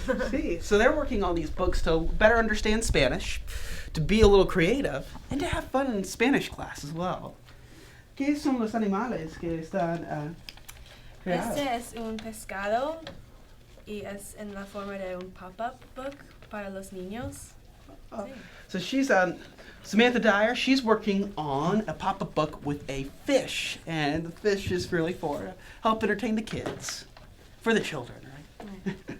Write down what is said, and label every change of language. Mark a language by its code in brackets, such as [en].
[en] See, so they're working on these books to better understand Spanish, to be a little creative, and to have fun in Spanish class as well. [es] ¿Qué son los animales que están creados? Este es un pescado y es en la forma de un pop-up book para los niños. Sí. [en] So she's Samantha Dyer. She's working on a pop-up book with a fish, and the fish is really for help entertain the kids, for the children, right?